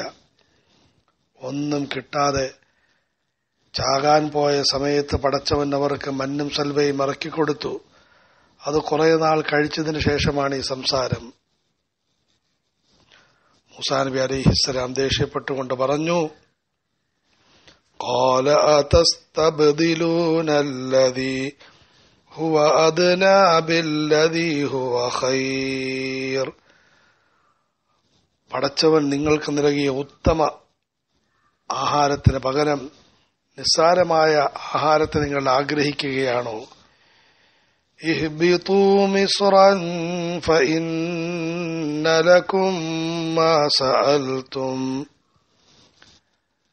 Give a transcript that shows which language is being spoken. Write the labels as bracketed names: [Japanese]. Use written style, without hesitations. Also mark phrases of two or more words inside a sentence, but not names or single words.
[Malayalam] ഒന്നും കിട്ടാതെ ചാകാൻ പോയ സമയത്ത് പടച്ചവൻ അവർക്ക് മന്നും സൽവയും ഇറക്കിക്കൊടുത്തു. അത് കുറെ നാൾ കഴിച്ചതിന് ശേഷമാണ് ഈ സംസാരം. മൂസാ നബി അലൈഹിസ്സലാം ദേഷ്യപ്പെട്ടുകൊണ്ട് പറഞ്ഞു, [Arabic] قَالَ أَتَسْتَبْدِلُونَ الَّذِي هُوَ أَدْنَى بِالَّذِي هُوَ خَيْرٌ. [Malayalam] പടച്ചവൻ നിങ്ങൾക്ക് നൽകിയ ഉത്തമ ആഹാരത്തിന് പകരം നിസ്സാരമായ ആഹാരത്തെ നിങ്ങൾ ആഗ്രഹിക്കുകയാണോ? [Arabic] اهبطوا مصرا فإن لكم ما سألتم.